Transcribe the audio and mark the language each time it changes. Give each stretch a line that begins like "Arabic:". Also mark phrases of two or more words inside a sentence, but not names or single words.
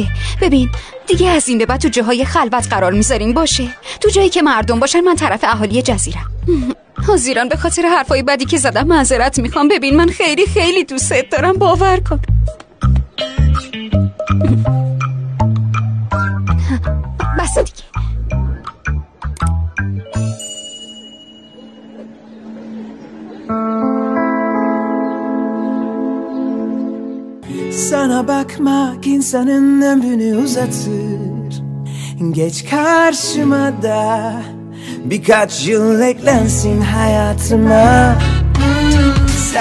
Persian: ببین دیگه از این به بعد تو جاهای خلوت قرار میذاریم. باشه تو جایی که مردم باشن. من طرف اهالی جزیرم. حاضران به خاطر حرفای بدی که زدم معذرت میخوام. ببین من خیلی خیلی دوستت دارم، باور کن. بس دیگه.
Turkish: Sana bakmak insanın ömrünü uzatır. Geç karşıma da birkaç yıl eklensin hayatıma.